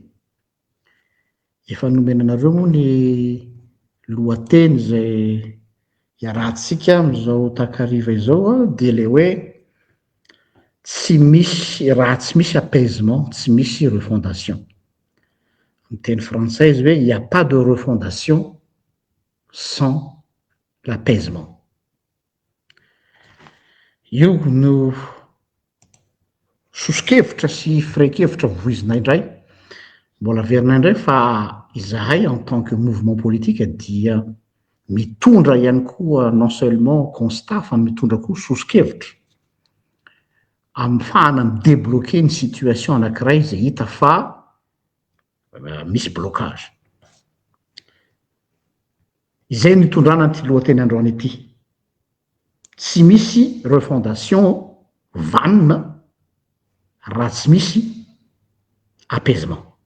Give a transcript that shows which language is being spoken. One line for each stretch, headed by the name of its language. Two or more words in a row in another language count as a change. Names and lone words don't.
Malagasy: efa nomenanareo moa ny lohateny zay iarahantsika am'izao takariva izao de le hoe tsy misy raha tsy misy apaisement tsy misy refondation ny teny français izy hoe
French: il y a pas de refondation sans l'apaisement
Malagasy: io no soso-kevitra sy firenkevitra voizinay indray mbola averinay indray fa izahay
French: en tant que mouvement politique
Malagasy: dia mitondra ihany koa
French: non seulement constat
Malagasy: fa mitondra koa soso-kevitra am'fahana midébloquer ny situation anankiray zay hita fa misy blocage izay nitondrana ty lohateny androany ity tsy misy refondation vanina raha tsy misy apaisement